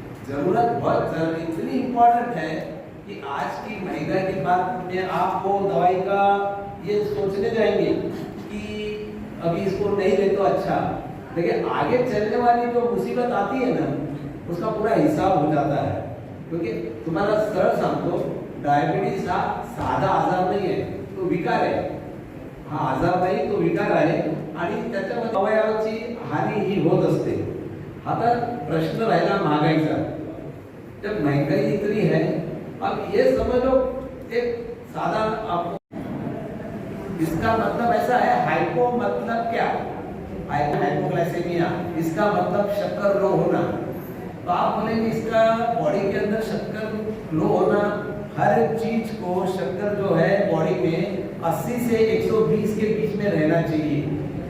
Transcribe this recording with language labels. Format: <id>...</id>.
<hi>जरूरत बहुत इतनी इम्पोर्टेंट है कि आज की महंगाई के बाद में आपको दवाई का ये सोचने जाएंगे कि अभी इसको नहीं ले तो अच्छा, लेकिन आगे चलने वाली जो मुसीबत आती है ना, उसका पूरा हिसाब हो जाता है। क्योंकि तुम्हारा</hi> <mr>सरळ सांगतो, डायबिटीज हा साधा आजार नाही आहे, तो विकार आहे। हा आजार नाही, तो विकार आहे, आणि त्याच्यामध्ये अवयवाची हानी ही होत असते। आता प्रश्न राहिला महागाईचा।</mr> <hi>जब महंगाई इतनी है, अब ये समझ लो एक साधा आपको, इसका मतलब ऐसा है, हाइपो मतलब क्या, हाइपोग्लाइसेमिया, इसका मतलब शक्कर लो होना। तो आप बोलेंगे इसका बॉडी के अंदर शक्कर लो होना, हर एक चीज को शक्कर जो है बॉडी में 80 से 120 के बीच में रहना चाहिए।</hi>